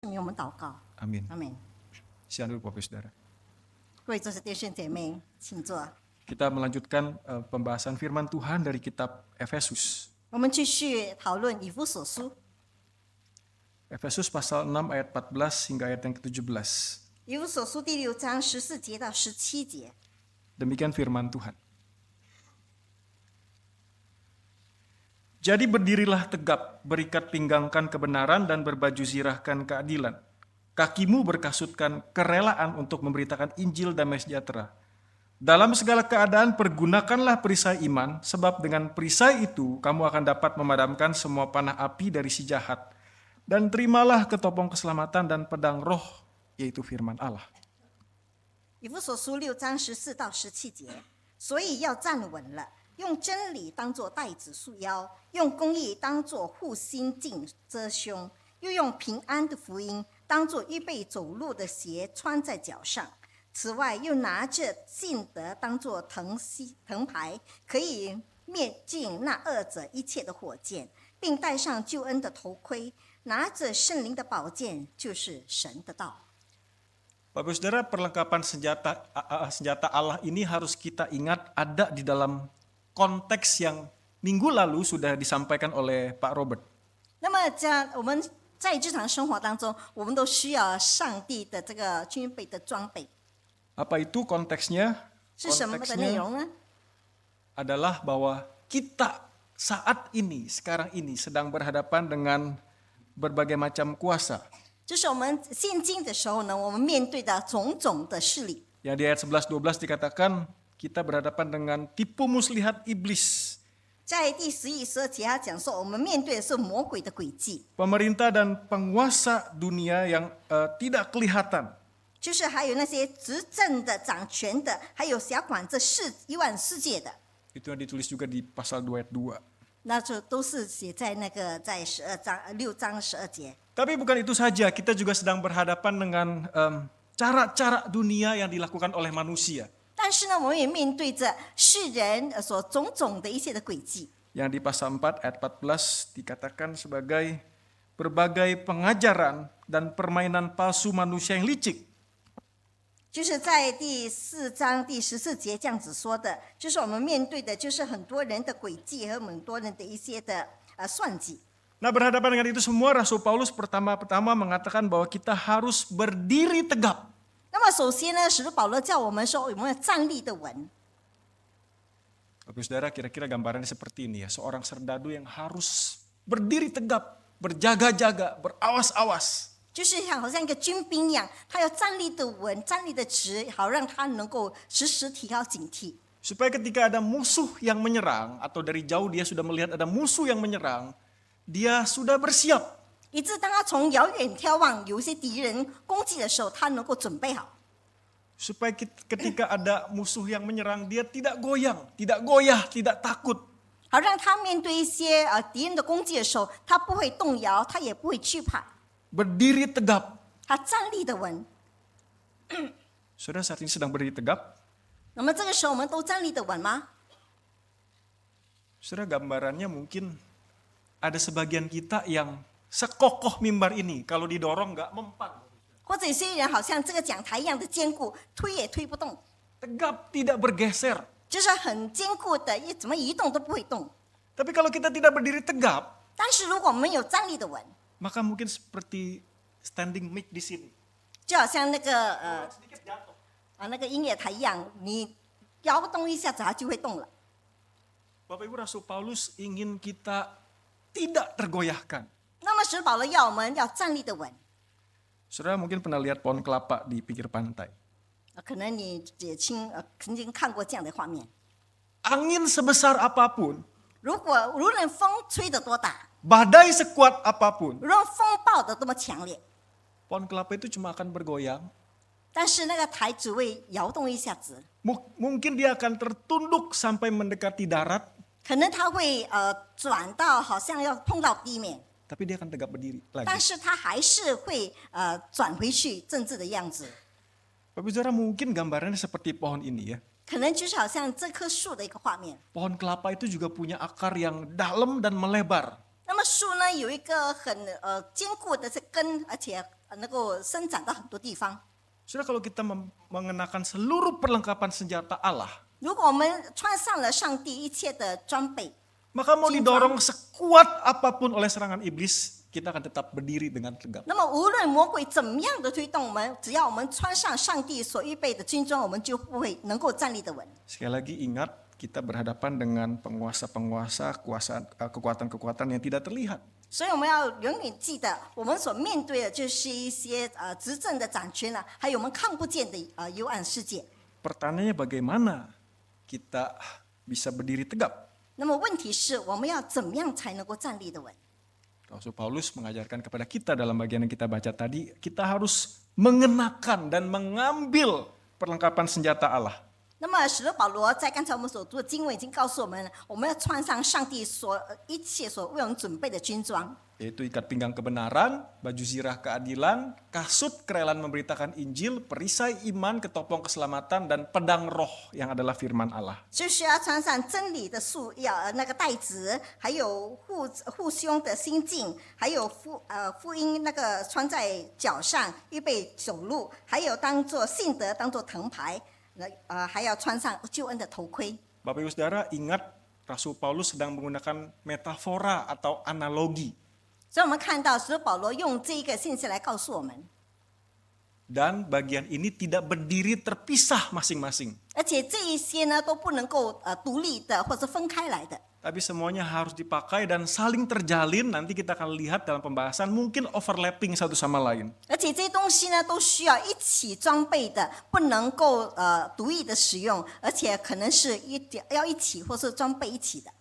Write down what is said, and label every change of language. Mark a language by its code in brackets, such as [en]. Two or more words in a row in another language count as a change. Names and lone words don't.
[zh] 为我们祷告。 [id] Amin. [zh] 阿门。 [id] Siang dulu Bapak Saudara. [zh] 各位做弟兄姐妹，请坐。 [id] Kita melanjutkan pembahasan firman Tuhan dari kitab Efesus. [zh] 我们继续讨论以弗所书。 [id] Efesus pasal 6 ayat 14 hingga ayat yang ke-17. [zh] 以弗所书第6章14节到17节。 [id] Demikian firman Tuhan. Jadi berdirilah tegap, berikat pinggangkan kebenaran dan berbaju zirahkan keadilan. Kakimu berkasutkan kerelaan untuk memberitakan Injil damai sejahtera. Dalam segala keadaan pergunakanlah perisai iman, sebab dengan perisai itu kamu akan dapat memadamkan semua panah api dari si jahat. Dan terimalah ketopong keselamatan dan pedang roh, yaitu firman Allah. [zh] 以弗所书6章14到17节，所以要站稳了，用真理当作带子束腰，用公义当作护心镜遮胸，又用平安的福音当作预备走路的鞋穿在脚上。此外，又拿着信德当作藤牌，可以灭尽那恶者一切的火箭，并戴上救恩的头盔，拿着圣灵的宝剑，就是神的道。 [id] Bapak Saudara, perlengkapan senjata Allah ini harus kita ingat ada di dalam konteks yang minggu lalu sudah disampaikan oleh Pak Robert. [zh] 那么我们在日常生活当中，我们都需要上帝的这个军备的装备。 [id] Apa itu konteksnya? [zh] 是什么的内容呢？ [id] Adalah bahwa kita saat ini, sekarang ini sedang berhadapan dengan berbagai macam kuasa. [zh] 就是我们现今的时候呢，我们面对的种种的势力。 [id] Yang di ayat 11-12 dikatakan kita berhadapan dengan tipu muslihat iblis. [zh] 在第11、12节，他讲说，我们面对的是魔鬼的诡计， [id] Pemerintah dan penguasa dunia yang tidak kelihatan. [zh] 就是还有那些执政的、掌权的，还有辖管这一万世界的， [id] Itu yang ditulis juga di pasal 2 ayat 2. [zh] 那就都是写在那个在6章12节。 [id] Tapi bukan itu saja, kita juga sedang berhadapan dengan cara-cara dunia yang dilakukan oleh manusia. [zh] 但是呢，我们也面对着世人所种种的一切的诡计。 [id] Yang di pasal 4 ayat 14 dikatakan sebagai berbagai pengajaran dan permainan palsu manusia yang licik. [zh] 就是在第4章第14节这样子说的，就是我们面对的就是很多人的诡计和很多人的一些的算计。 [id] Nah, berhadapan dengan itu semua, Rasul Paulus pertama-tama mengatakan bahwa kita harus berdiri tegap. [zh] 那么首先呢，使徒保罗叫我们说，我们要站立的稳。 [id] Bapak Saudara, kira-kira gambarannya seperti ini ya. Seorang serdadu yang harus berdiri tegap, berjaga-jaga, berawas-awas. [zh] 就是好像一个军兵一样，他要站立的稳，站立的直，好让他能够时时提高警惕。 [id] Supaya ketika ada musuh yang menyerang, atau dari jauh dia sudah melihat ada musuh yang menyerang, dia sudah bersiap. [zh] 以致当他从遥远眺望有一些敌人攻击的时候，他能够准备好。 [id] Supaya ketika ada musuh yang menyerang, dia tidak goyang, tidak goyah, tidak takut. [zh] 好让他面对一些敌人的攻击的时候，他不会动摇，他也不会惧怕， [id] Berdiri tegap. [zh] 他站立的稳。 [id] Saudara saat ini sedang berdiri tegap. [zh] 那么这个时候我们都站立的稳吗？ [id] Saudara, gambarannya mungkin ada sebagian kita yang sekokoh mimbar ini, kalau didorong nggak mempan. [zh] 或者有些人好像这个讲台一样的坚固，推也推不动， [id] Tegap, tidak bergeser. [zh] 就是很坚固的，怎么移动都不会动。 [id] Tapi kalau kita tidak berdiri tegap, [zh] 但是如果我们有站立的稳， [id] maka mungkin seperti [en] standing mic [id] di sini. [zh] 就好像那个 [id] Sedikit jatuh. [zh] 那个音乐台一样，你摇动一下子它就会动了。 [id] Bapak Ibu, Rasul Paulus ingin kita tidak tergoyahkan. [zh] 那么使徒保罗要我们要站立的稳， [id] Saudara mungkin pernah lihat pohon kelapa di pinggir pantai. [zh] 可能你也曾经看过这样的画面。 [id] Angin sebesar apapun, [zh] 如果无论风吹得多大， [id] badai sekuat apapun, [zh] 无论风暴得多么强烈， [id] pohon kelapa itu cuma akan bergoyang. [zh] 但是那个台只会摇动一下子， [id] Mungkin dia akan tertunduk sampai mendekati darat, [zh] 可能它会转到好像要碰到地面， [id] tapi dia akan tegak berdiri [zh] 但 [id] lagi. [zh] 是它还是会转回去正直的样子。 [id] Bapak Saudara, mungkin gambarannya seperti pohon ini ya. [zh] 可能就是好像这棵树的一个画面。 [id] Pohon kelapa itu juga punya akar yang dalam dan melebar. [zh] 那么树呢有一个很坚固的这根，而且能够伸展到很多地方。 [id] Saudara, kalau kita mengenakan seluruh perlengkapan senjata Allah, [zh] 如果我们穿上了上帝一切的装备， [id] maka mau didorong sekuat apapun oleh serangan iblis, kita akan tetap berdiri dengan tegap. [zh] 那么无论魔鬼怎么样的推动我们，只要我们穿上上帝所预备的军装，我们就不会能够站立得稳。 [id] Sekali lagi ingat, kita berhadapan dengan penguasa-penguasa, kekuatan-kekuatan yang tidak terlihat. [zh] 所以我们要永远记得，我们所面对的就是一些执政的掌权啊，还有我们看不见的幽暗世界。 [id] Pertanyaannya bagaimana kita bisa berdiri tegap? [zh] 那么问题是，我们要怎么样才能够站立得稳？ [id] Rasul Paulus mengajarkan kepada kita dalam bagian yang kita baca tadi, kita harus mengenakan dan mengambil perlengkapan senjata Allah. [zh] 那么使徒保罗在刚才我们所读的经文已经告诉我们，我们要穿上上帝一切所为我们准备的军装。 [id] Yaitu ikat pinggang kebenaran, baju zirah keadilan, kasut kerelaan memberitakan Injil, perisai iman, ketopong keselamatan, dan pedang roh yang adalah firman Allah. [zh] 就是要穿上真理的束腰，那个带子，还有护胸的心镜，还有福音那个穿在脚上，预备走路，还有当做信德当做藤牌，还要穿上救恩的头盔。 [id] Bapak Ibu Saudara, ingat Rasul Paulus sedang menggunakan metafora atau analogi. [zh] 所以我们看到使徒保罗用这一个信息来告诉我们， [id] Dan bagian ini tidak berdiri terpisah masing-masing. [zh] 而且这一些呢都不能够独立的或者分开来的。 [id] Tapi semuanya harus dipakai dan saling terjalin. Nanti kita akan lihat dalam pembahasan mungkin overlapping satu sama lain. [zh] 而且这些东西呢，都需要一起装备的，不能够独立的使用，而且可能是要一起或是装备一起的。